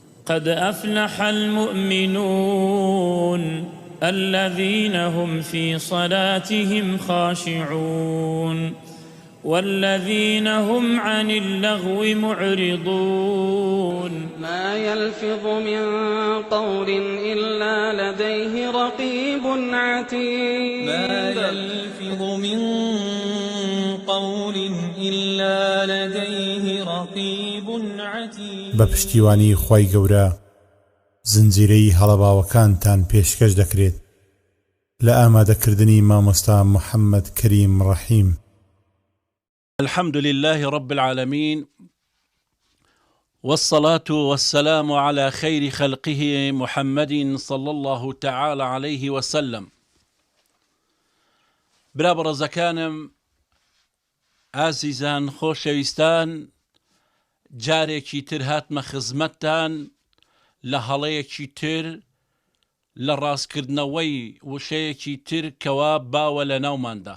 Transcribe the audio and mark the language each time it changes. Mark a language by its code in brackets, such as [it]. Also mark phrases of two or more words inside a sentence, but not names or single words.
[ar] قد أفلح المؤمنون الذين هم في صلاتهم خاشعون والذين هم عن اللغو معرضون ما يلفظ من قول إلا لديه رقيب عتيد ما يلفظ من قول إلا لديه رقيب عتيد [ckb] بەپشتیوانی خوای گەورە زنجیرەی هەڵەباوەکانتان پێشکەش دەکرێت لە ئامادەکردنی مامۆستا محەممەد کەریم ڕەحیم. [ar] الحمد لله رب العالمين والصلاة والسلام على خير خلقه محمد صلى الله تعالى عليه وسلم. [ckb] برابر زكانم عزيزان خوشويستان جارێکی تر هاتمە خزمەتتان لە هەڵەیەکی تر لە ڕاستکردنەوەی وشەیەکی تر کەوا باوە لە ناوماندا.